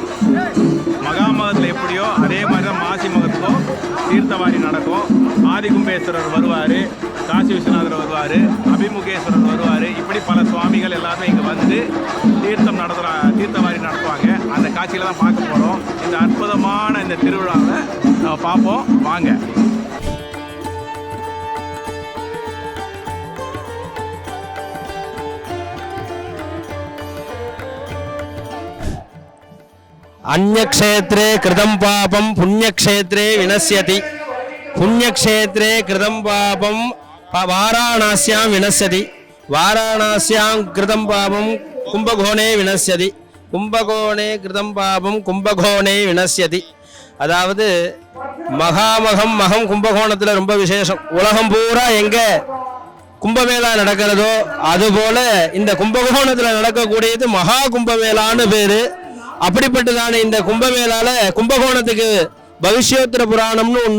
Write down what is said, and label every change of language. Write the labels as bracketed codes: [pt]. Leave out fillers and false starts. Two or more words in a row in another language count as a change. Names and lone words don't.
[ta] மகாமகத்தில் எப்படியோ அதே மாதிரி தான் மாசி மகத்துக்கும் தீர்த்தவாரி நடக்கும். ஆதிகும்பேஸ்வரர் வருவார், காசி விஸ்வநாதர் வருவார், அபிமுகேஸ்வரர் வருவார். இப்படி பல சுவாமிகள் எல்லாருமே இங்கே வந்து தீர்த்தவாரி நடத்துவாங்க. அந்த காட்சியில் தான் பார்க்க போகிறோம். இந்த அற்புதமான இந்த திருவிழாவை நம்ம பார்ப்போம் வாங்க. [sa] अन्यक्षेत्रे कृतं पापं पुण्यक्षेत्रे विनश्यति. पुण्यक्षेत्रे कृतं पापं वाराणस्यां विनश्यति. वाराणस्यां कृतं पापं कुंभकोणे विनश्यति. कुंभकोणे कृतं पापं कुंभकोणे विनश्यति. [ta] அதாவது மகாமகம் மகம் கும்பகோணத்தில் ரொம்ப விசேஷம். உலகம் பூரா எங்க கும்பமேளா நடக்கிறதோ அதுபோல இந்த கும்பகோணத்தில் நடக்கக்கூடியது மகா கும்பமேளான்னு பேரு. அப்படிப்பட்டதான இந்த கும்பமேளால கும்பகோணத்துக்கு பவிஷ்யோத்தர புராணம்னு ஒண்ணு.